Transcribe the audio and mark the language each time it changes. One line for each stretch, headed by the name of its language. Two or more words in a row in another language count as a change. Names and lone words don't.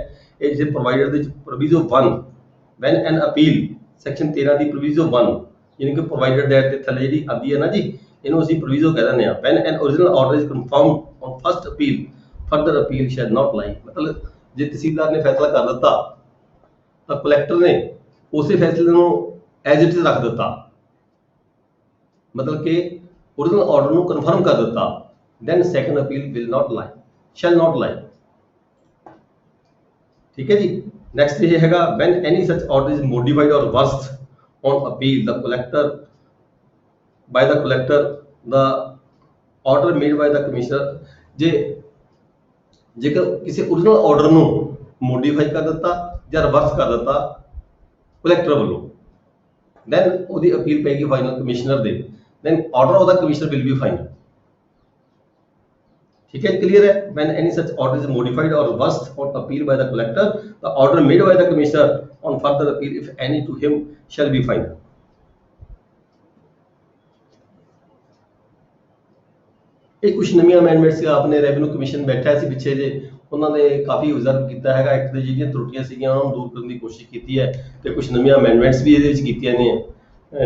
Punjabi: ਇਹ ਜਿਹੜੇ ਪ੍ਰੋਵਾਈਡਡ ਦੇ ਵਿੱਚ ਪ੍ਰੋਵੀਜ਼ੋ 1
English: when an appeal,
Punjabi: ਸੈਕਸ਼ਨ 13 ਦੀ ਪ੍ਰੋਵੀਜ਼ੋ 1 ਯਾਨੀ ਕਿ ਪ੍ਰੋਵਾਈਡਡ ਦੇ ਥੱਲੇ ਜਿਹੜੀ ਆਉਂਦੀ ਹੈ ਨਾ ਜੀ, ਇਹਨੂੰ ਅਸੀਂ ਪ੍ਰੋਵੀਜ਼ੋ ਕਹਿ ਦਿੰਦੇ ਹਾਂ।
English: When an original order is confirmed on first appeal, further appeal shall not lie.
Punjabi: ਮਤਲਬ ਜੇ ਤਹਿਸੀਲਦਾਰ ਨੇ ਫੈਸਲਾ ਕਰ ਦਿੱਤਾ ਤਾਂ ਕਲੈਕਟਰ ਨੇ ਉਸੇ ਫੈਸਲੇ ਨੂੰ
English: as it is
Punjabi: ਰੱਖ ਦਿੱਤਾ,
Hindi: मतलब कि
English: original order
Punjabi: ਨੂੰ ਕਨਫਰਮ ਕਰ ਦਿੱਤਾ,
English: then second appeal will not lie, shall not lie।
Hindi: ठीक है जी। नेक्स्ट ये हैगा
English: when any such order is modified or reversed on appeal the collector the order made by the commissioner, ਜੇਕਰ ਕਿਸੇ original order ਨੂੰ ਮੋਡੀਫਾਈ ਕਰ ਦਿੱਤਾ ਜਾਂ ਰਿਵਰਸ ਕਰ ਦਿੱਤਾ ਕਲੈਕਟਰ ਵੱਲੋਂ, then ਉਹਦੀ ਅਪੀਲ ਪੈਗੀ ਫਾਈਨਲ ਕਮਿਸ਼ਨਰ ਦੇ, then order of the commissioner will be final।
Hindi: ठीक है, clear है?
English: When any such order is modified or reversed on appeal by the collector, the order made by the commissioner on further appeal, if any, to him shall be final।
Punjabi: ਇਹ ਕੁਝ ਨਵੀਆਂ ਅਮੈਂਡਮੈਂਟਸ ਆਪਨੇ
English: revenue commission
Punjabi: ਬੈਠਾ ਸੀ ਪਿੱਛੇ ਜੇ, ਉਹਨਾਂ ਨੇ ਕਾਫੀ ਆਬਜ਼ਰਵ ਕੀਤਾ ਹੈਗਾ, ਐਕਟ ਦੇ ਜਿਹੜੀਆਂ ਤਰੁੱਟੀਆਂ ਸੀਗੀਆਂ ਉਹਨਾਂ ਨੂੰ ਦੂਰ ਕਰਨ ਦੀ ਕੋਸ਼ਿਸ਼ ਕੀਤੀ ਹੈ ਤੇ ਕੁਝ ਨਵੀਆਂ ਅਮੈਂਡਮੈਂਟਸ ਵੀ ਇਹਦੇ ਵਿੱਚ ਕੀਤੀਆਂ ਨੇ।